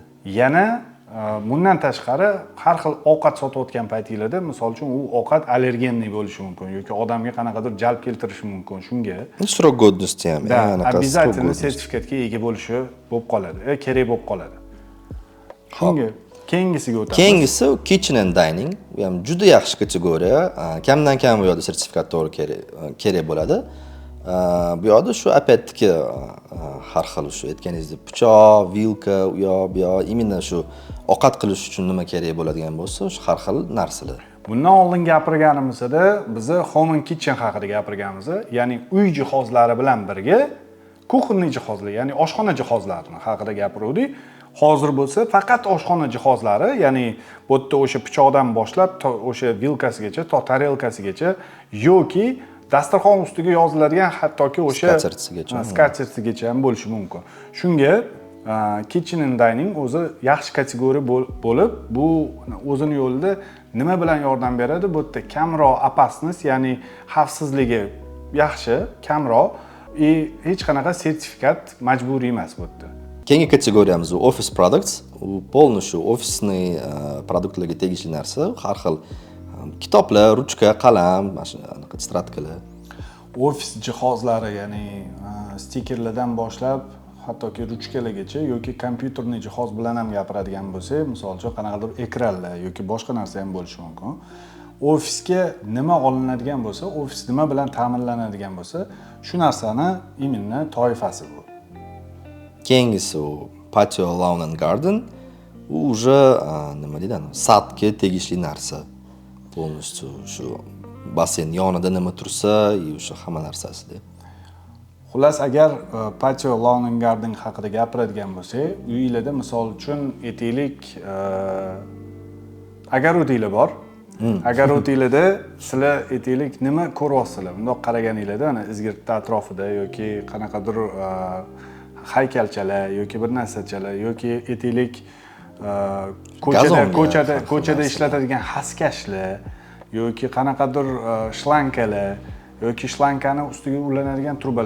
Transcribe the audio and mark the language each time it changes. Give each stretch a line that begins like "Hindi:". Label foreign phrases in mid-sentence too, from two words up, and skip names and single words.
Uzbek: Yana bundan tashqari har xil ovqat sotayotgan paytingizda, misol uchun u ovqat allergenniy bo'lishi mumkin yoki odamga qanaqadir jalb keltirishi mumkin. Shunga
Russian: срок годности ham,
Uzbek: обязательно sertifikatga ega bo'lishi bo'lib qoladi, kerak bo'lib qoladi. Shunga keyingisiga o'tamiz.
English: Keyingisi kitchen and dining.
Uzbek: Bu ham juda yaxshi kategoriya. Kamdan kam bu yerda sertifikat to'g'ri kerak bo'ladi. Bu yerda shu опять-таки har xil shu aytganingizdek pichoq, vilka, u yoq, imенно shu ovqat qilish uchun nima kerak bo'ladigan bo'lsa, shu har xil narsalar. Bundan oldin gapirganimizda biz
English: home and kitchen
Uzbek: haqida gapirganmiz. Ya'ni uy jihozlari bilan birga kuxonniy jihozlar, ya'ni oshxona jihozlarini haqida gapiruvdik. Hozir bo'lsa faqat oshxona jihozlari, ya'ni bu yerda o'sha pichoqdan boshlab o'sha vilkasigacha, to tarelkasigacha yoki dasturxon ustiga yoziladigan hattoki o'sha skatertsigacha ham bo'lishi mumkin. Shunga
English: kitchen and dining
Uzbek: o'zi yaxshi kategoriya bo'lib, bu o'zini yo'lida nima bilan yordam beradi? Bu yerda kamroq opasnost, ya'ni xavfsizligi yaxshi, kamroq, hech qanaqa sertifikat majburiy emas bu yerda. Keyingi kategoriyamiz
English: office products.
Uzbek: U полностью ofisniy produktlarga tegishli narsa. Har xil kitoblar, ruchka, qalam, mana shunaqa tетрадкалар. Ofis jihozlari, ya'ni stikerlardan boshlab hattoki ruchkalargacha yoki kompyuterniy jihoz bilan ham gapiradigan bo'lsak, misol uchun qanaqadir ekranlar yoki boshqa narsa ham bo'lishi mumkin. Ofisga nima olinadigan bo'lsa, ofis nima bilan ta'minlanadigan bo'lsa, shu narsani именно toifasi bu. Keyingisi u
English: patio, lawn and garden.
Uzbek: U уже nima deydi, sadga tegishli narsa. Полностью shu basseyn yonida nima tursa, o'sha hamma narsasida. Xullas, agar
English: patio, lawn and garden
Uzbek: haqida gapiradigan bo'lsak, uyingizda misol uchun aytaylik, agarodinglar bor. Agarodinglarda sizlar aytaylik nima ko'ryapsizlar? Bundoq qaraganingizda, ana izgirtda atrofida yoki qanaqadir haykalchalar yoki bir narsachalar yoki aytaylik ko'chada ishlatadigan haskashlar yoki qanaqadir shlankalar yoki shlankani ustiga ulanadigan trubalar.